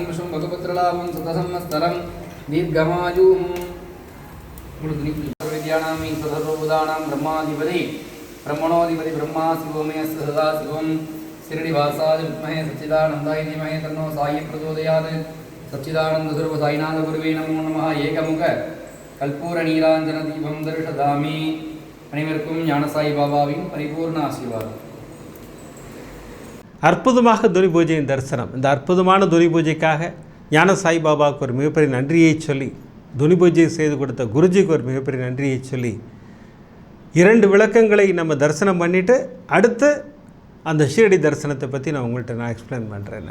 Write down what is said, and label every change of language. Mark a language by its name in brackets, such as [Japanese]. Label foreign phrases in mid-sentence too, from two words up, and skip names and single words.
[Sanskrit] शुम्भकपुत्रलाभं सतसंवत्सरं दीर्घमायुः विद्यानां सदसोदानां ब्रह्माधिपति ब्रह्मणोधिपति ब्रह्मा शिवोमय सदा शिवं शिरडिवासाय विद्महे सच्चिदानन्दाय धीमहि तन्नो साई प्रचोदयात् सच्चिदानंद स्वरूप साईनाथ गुरुवे नमो नमः एकमुख कर्पूर नीराजन दीपं दर्शयामि [Tamil] அனைவருக்கும் ஞான சாய் பாபாவின் பரிபூர்ண ஆசீர்வாதம். அற்புதமாக துனி பூஜையின் தரிசனம். இந்த அற்புதமான துனி பூஜைக்காக ஞான சாய் பாபாவுக்கு ஒரு மிகப்பெரிய நன்றியை சொல்லி, துனி பூஜை செய்து கொடுத்த குருஜிக்கு ஒரு மிகப்பெரிய நன்றியை சொல்லி 2 விளக்கங்களை நம்ம தரிசனம் பண்ணிவிட்டு அடுத்து அந்த ஷீரடி தரிசனத்தை பற்றி நான் எக்ஸ்பிளைன் பண்ணுறேன்.